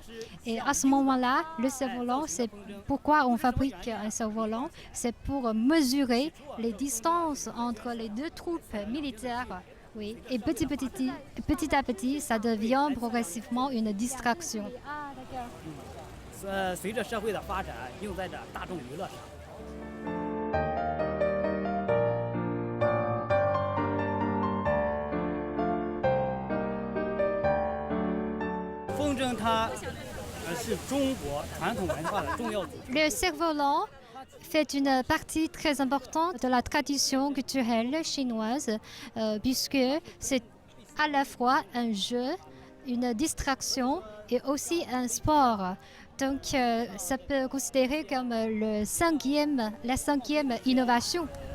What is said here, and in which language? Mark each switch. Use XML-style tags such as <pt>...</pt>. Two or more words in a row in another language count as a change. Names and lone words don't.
<fr>Et à ce moment-là, le cerf-volant, c'est pourquoi on fabrique un cerf-volant, c'est pour mesurer les distances entre les deux troupes militaires. Oui, et petit à petit, ça devient progressivement une distraction. Ah, d'accord.</fr> <zh>随着社会的发展，用在着大众娱乐上。风筝它是中国传统文化的重要组成。</zh> <fr>Le cerf-volant fait une partie très importante de la tradition culturelle chinoise, puisque c'est à la fois un jeu, une distraction et aussi un sport. Donc, ça peut considérer comme la cinquième innovation.</fr>